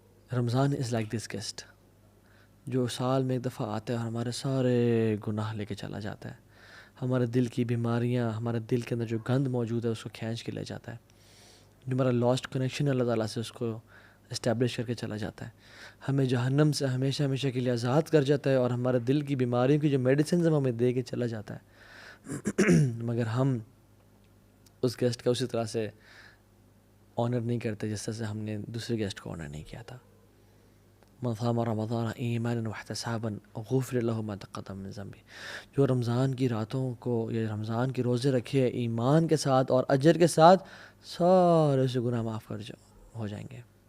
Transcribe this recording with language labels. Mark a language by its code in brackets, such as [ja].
[ur] Ramzan is like this guest جو سال میں ایک دفعہ آتا ہے اور ہمارے سارے گناہ لے کے چلا جاتا ہے، ہمارے دل کی بیماریاں، ہمارے دل کے اندر جو گند موجود ہے اس کو کھینچ کے لے جاتا ہے، جو ہمارا لاسٹ کنیکشن اللہ تعالیٰ سے اس کو اسٹیبلش کر کے چلا جاتا ہے، ہمیں جہنم سے ہمیشہ ہمیشہ کے لیے آزاد کر جاتا ہے، اور ہمارے دل کی بیماریوں کی جو میڈیسنز ہمیں دے کے چلا جاتا ہے. مگر ہم اس گیسٹ کا اسی طرح سے آنر نہیں کرتے جس طرح سے ہم نے دوسرے گیسٹ کو آنر نہیں کیا تھا. [ar] من صام رمضان ایمانا واحتسابا غفر له ما تقدم من ذنبه. [ur] جو رمضان کی راتوں کو یا رمضان کے روزے رکھے ایمان کے ساتھ اور اجر کے ساتھ، سارے سے گناہ معاف ہو جائیں گے.